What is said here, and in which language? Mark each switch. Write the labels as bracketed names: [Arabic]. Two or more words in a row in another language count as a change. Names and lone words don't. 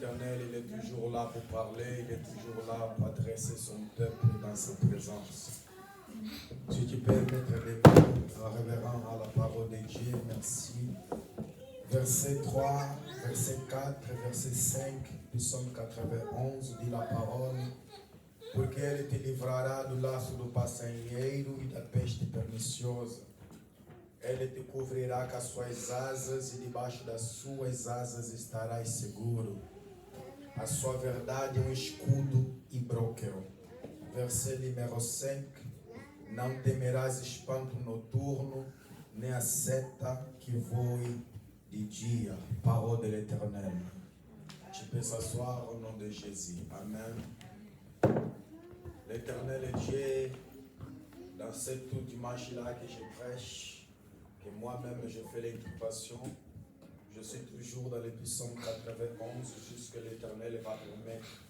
[French] l'Éternel, il est toujours là pour parler, il est toujours là pour adresser son peuple dans sa présence. Si tu peux mettre des mots révérents à la parole de Dieu, merci. Verset 3, verset 4, verset 5, Psaume 91 dit la parole. [Portuguese] Porque ele te livrará do laço do passarinheiro e da peste perniciosa. Ele te cobrirá com as suas asas e debaixo das suas asas estarás seguro. A sua verdade é um escudo e broquel. [French] Verset numéro 5. [Portuguese] Não temerás espanto noturno, nem a seta que voe de dia. [French] Parole de l'Éternel. Tu peux s'asseoir au nom de Jésus. Amen. L'Éternel est Dieu. Dans cette tout dimanche-là que je prêche, que moi-même je fais l'inculpation, je suis toujours dans le psaume 91 jusqu'à l'Éternel va permettre.